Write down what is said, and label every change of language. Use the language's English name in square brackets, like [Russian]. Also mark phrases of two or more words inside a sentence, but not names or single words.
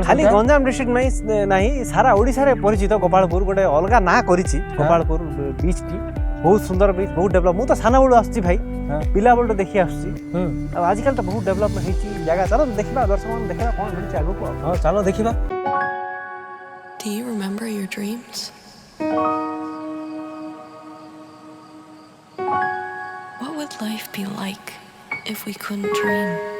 [Odia] ଖାଲି ଗଞ୍ଜାମ ଡିଷ୍ଟ୍ରିକ୍ଟ ନାହିଁ, ସାରା ଓଡ଼ିଶାରେ ପରିଚିତ ଗୋପାଳପୁର। ଗୋଟେ ଅଲଗା ନାଁ କରିଛି ଗୋପାଳପୁର ବିଚ୍ଟି। ବହୁତ ସୁନ୍ଦର ବିଚ୍, ବହୁତ ଡେଭଲପ୍। ମୁଁ ତ ସାନବେଳୁ ଆସୁଛି ଭାଇ, ପିଲାବେଳୁ ଦେଖି ଆସୁଛି। ଆଉ ଆଜିକାଲି ତ ବହୁତ ଡେଭଲପ୍ ହେଇଛି ଜାଗା। ଚାଲ ଦେଖିବା, ଦର୍ଶକମାନଙ୍କୁ ଦେଖିବା କ'ଣ ମିଳୁଛି ଆଗକୁ। ହଁ ଚାଲ ଦେଖିବା। [English] Do you remember your dreams? What would life be like if we couldn't dream?